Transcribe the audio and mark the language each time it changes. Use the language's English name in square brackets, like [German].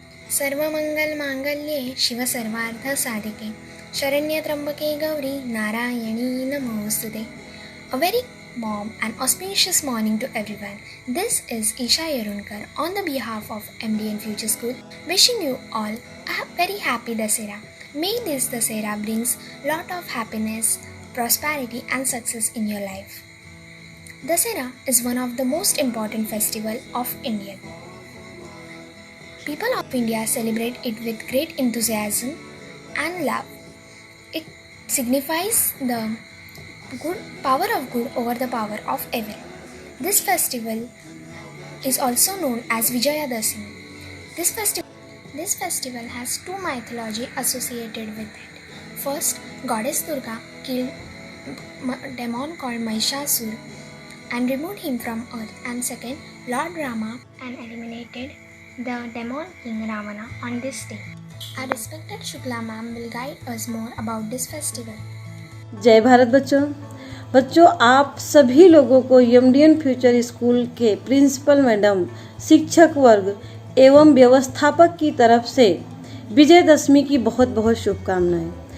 [Sanskrit] सर्वमंगलमांगल्ये शिव सर्वार्थसाधिके शरण्ये त्र्यंबके गौरी नारायणी नमोस्तुते. [English] A very warm and auspicious morning to everyone. This is Isha Yerunkar on the behalf of MDN Future School, wishing you all a very happy Dasera. May this Dasera brings lot of happiness, prosperity and success in your life. Dasera is one of the most important festival of India. People of India celebrate it with great enthusiasm and love. It signifies the good power of good over the power of evil. This festival is also known as Vijayadashmi. This festival has two mythology associated with it. First, goddess Durga killed a demon called Mahishasur and removed him from earth, and second, Lord Rama and eliminated the demon king Ravana on this day. Our respected Shukla ma'am will guide us more about this festival. [Hindi] जय भारत बच्चों, आप सभी लोगों को एमडीएन future school के principal madam, शिक्षक वर्ग एवं व्यवस्थापक की तरफ से विजयदशमी की बहुत बहुत शुभकामनाएं।